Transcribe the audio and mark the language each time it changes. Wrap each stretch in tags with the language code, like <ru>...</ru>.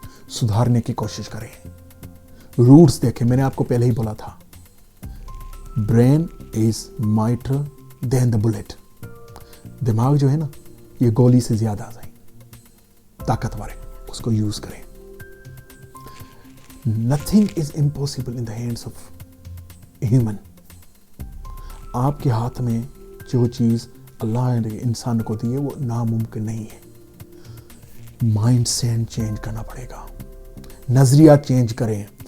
<ur>سدھارنے کی کوشش کریں، روٹس دیکھیں. میں نے آپ کو پہلے ہی بولا تھا،</ur> <en>Brain is mightier than the bullet.</en> <ur>دماغ جو ہے نا، یہ گولی سے زیادہ طاقتور ہے، اس کو یوز کریں.</ur> <en>Nothing is impossible in the hands of human.</en> <ur>آپ کے ہاتھ میں جو چیز اللہ نے انسان کو دی ہے وہ ناممکن نہیں ہے. مائنڈ سیٹ چینج کرنا پڑے گا، نظریات چینج کریں.</ur>